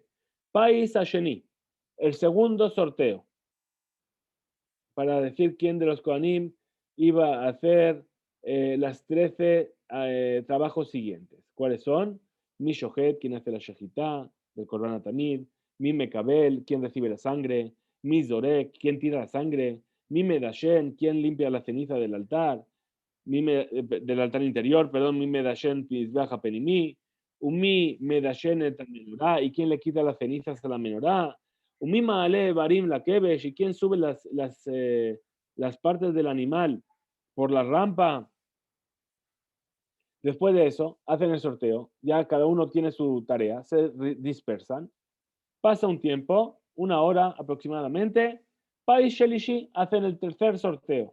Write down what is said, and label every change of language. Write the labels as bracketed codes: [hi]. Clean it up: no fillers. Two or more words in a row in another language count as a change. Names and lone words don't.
[he] פייס השני, [es] el segundo sorteo, para decir quién de los Kohanim iba a hacer las 13 trabajos siguientes. ¿Cuáles son? [he] מי שוחט, [es] quien hace la Shejitá, del [he] קרבן התמיד. מי מקבל, [es] quien recibe la sangre. [he] מי זורק, [es] quien tira la sangre. [he] מי מדשן, [es] quien limpia la ceniza del altar. Del altar interior, perdón, [he] מי מדשן מזבח פנימי ומי מדשן את מנורה, [es] y quién le quita las cenizas a la menorá, [he] ומי מעלה אברים לכבש, [es] y quién sube las partes del animal por la rampa. Después de eso, hacen el sorteo, ya cada uno tiene su tarea, se dispersan, pasa un tiempo, una hora aproximadamente, [he] פייס שלישי [es] hacen el tercer sorteo.